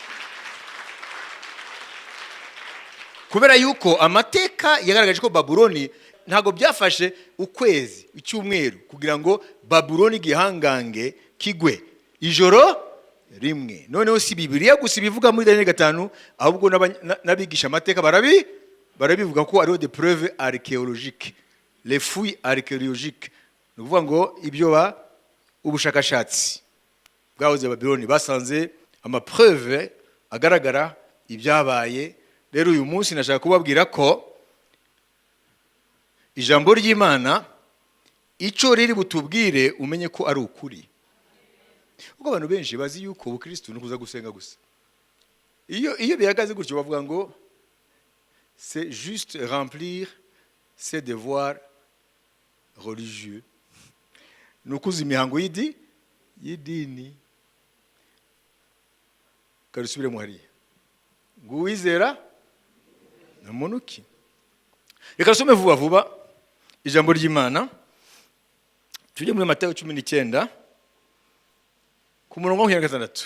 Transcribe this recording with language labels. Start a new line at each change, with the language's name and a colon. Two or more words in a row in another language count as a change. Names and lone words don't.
Kinyarwanda: Kubera yuko amateka yagaragaje ko Babuloni ntago byafashe ukwezi icyumweru kugira ngo Babuloni gihangange kigwe ijoro rimwe. Noneho si Bibiliya gusa bivuga muri Daniel 5, ahubwo nabigisha amateka barabivuga ko ariho
French: des preuves archéologiques, les fouilles archéologiques.
Kinyarwanda: Nuvuga ngo ibyo ubushakashatsi bwahoze Babuloni basanze amapreuve agaragara ibyabaye. Rero uyu munsi nashaka kubabwira ko ijambo ry'Imana icyo riri butubwire umenye ko ari ukuri. Ubwo abantu benshi bazi yuko ubukristo nukuza gusenga gusa. Iyo bihagaze gutyo bavuga ngo
French: c'est juste remplir ses devoirs religieux.
Kinyarwanda: nukuza imihango y'idini. Karusubire muhariya. Ngo uwizera na muntu ki? Reka some vuba vuba ijambo ry'Imana. Tujye muri Matayo 19 ku murongo wa 26.